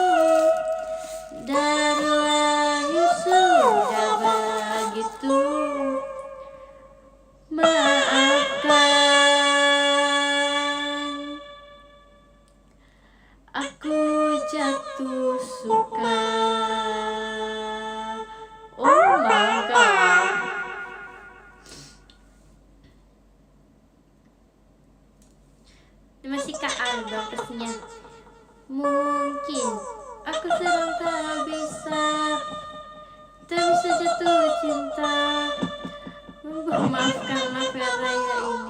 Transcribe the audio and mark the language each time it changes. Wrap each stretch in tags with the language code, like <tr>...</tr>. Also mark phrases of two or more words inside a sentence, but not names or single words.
<id>Dari lahir sudah begitu. Maafkan, aku jatuh suka.</id> <en>Oh my god.</en> <id>Masih Kak Aldo pastinya. Mungkin aku sedang tak bisa jatuh cinta. Maafkan Vera ya ini.</id>